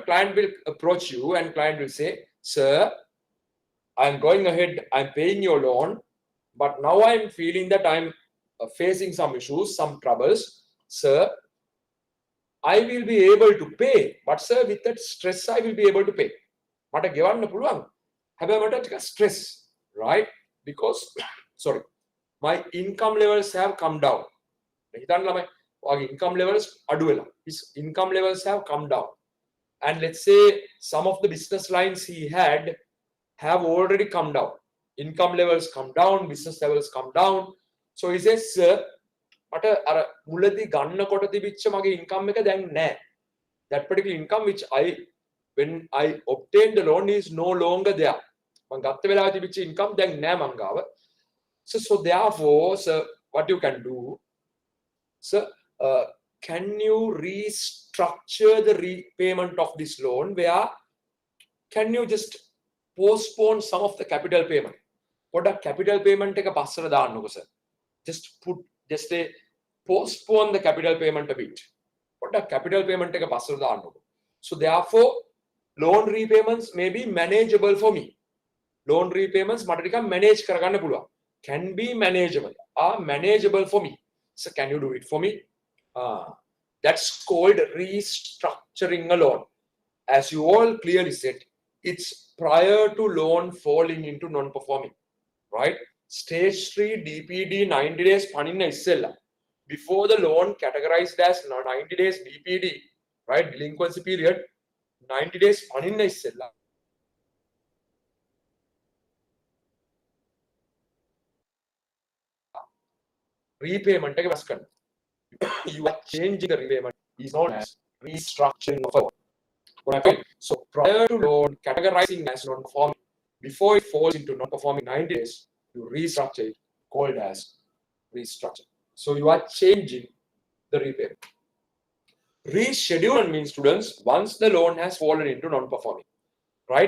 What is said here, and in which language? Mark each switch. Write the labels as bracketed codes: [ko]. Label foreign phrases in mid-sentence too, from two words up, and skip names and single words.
[en] Client will approach you and client will say, sir, I'm going ahead, I'm paying your loan, but now I'm feeling that I'm facing some issues, some troubles. Sir, I will be able to pay, but sir, with that stress, I will be able to pay. [si] මට ගෙවන්න පුළුවන්. හැබැයි මට ටිකක් [en] stress, right? Because, sorry, my income levels have come down. [si] හිතන්න ළමයි, ඔයාගේ [en] income levels [si] අඩු වෙලා. [en] His income levels have come down. And let's say some of the business lines he had have already come down. Income levels come down, business levels come down. So he says, sir, [si] මට අර මුලදී ගන්නකොට තිබිච්ච මගේ income එක දැන් නැහැ. [en] That particular income which when I obtained the loan is no longer there. [si] මං ගත්ත වෙලාවේ තිබිච්ච income දැන් නැහැ මං ගාව. [en] So therefore, sir, what you can do, sir, can you restructure the repayment of this loan where can you just postpone some of the capital payment? [si] පොඩක් [en] capital payment [si] එක පස්සට දාන්නකෝ sir. [en] Just postpone the capital payment a bit. [si] පොඩක් [en] capital payment [si] එක පස්සට දාන්නකෝ. [en] So therefore, loan repayments may be manageable for me. Loan repayments [si] මට ටිකක් manage කරගන්න පුළුවන්. [en] Can be manageable. Are manageable for me. So can you do it for me? That's called restructuring a loan. As you all clearly said, it's prior to loan falling into non-performing, right? Stage 3 DPD 90 days [si] පනින්න ඉස්සෙල්ලා. [en] Before the loan categorized as 90 days DPD, right? Delinquency period 90 days [si] පනින්න ඉස්සෙල්ලා. Repayment එක වෙනස් කරන්න. [en] You are changing the repayment. Is known as restructuring of a loan. So prior to loan categorizing as non-performing, before it falls into non-performing 90 days, you restructure it, called as restructure. So you are changing the repayment. Reschedule means, students, once the loan has fallen into non-performing, right?